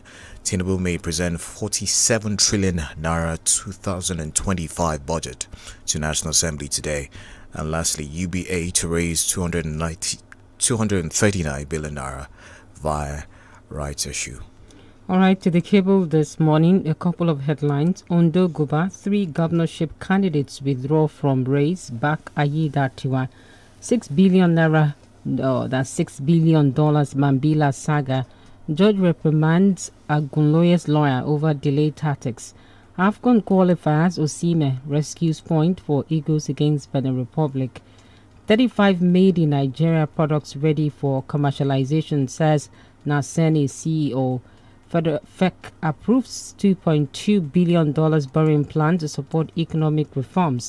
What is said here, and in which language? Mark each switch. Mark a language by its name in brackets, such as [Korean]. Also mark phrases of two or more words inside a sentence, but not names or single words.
[English] Tinubu may present 47 trillion naira 2025 budget to National Assembly today. And lastly, UBA to raise 239 billion naira via rights issue. All right, to the cable this morning, a couple of headlines. Ondo Guba, 3 governorship candidates withdraw from race, back Aiyedatiwa. 6 billion naira, that's $6 billion Mambila saga. Judge reprimands Agunloye's lawyer over delayed tactics. AFCON qualifiers, Osimhen rescues point for Eagles against Benin Republic. 35 made in Nigeria products ready for commercialization, says Naseni CEO. FEC approves $2.2 billion borrowing plan to support economic reforms.